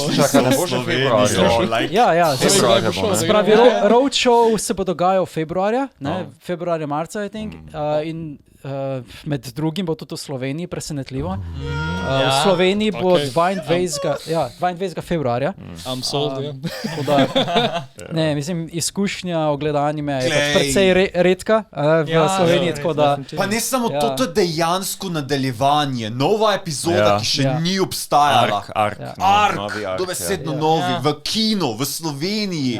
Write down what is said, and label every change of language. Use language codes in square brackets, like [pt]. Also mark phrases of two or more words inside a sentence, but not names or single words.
[sl] Čakaj, ne bo že februarja. Spravi, roadshow se bo dogajal februarja, marca, [en] I think, [sl] in med drugim bo tudi v Sloveniji presenetljivo. V Sloveniji bo 22. februarja. [en] I'm sold, [sl] Ne, mislim, izkušnja ogleda anime je pač precej redka v Sloveniji, tako da... Pa ne samo to je dejansko nadaljevanje, nova epizoda, ki še ni obstajala. Ark, dobesedno novi, v kino, v Sloveniji.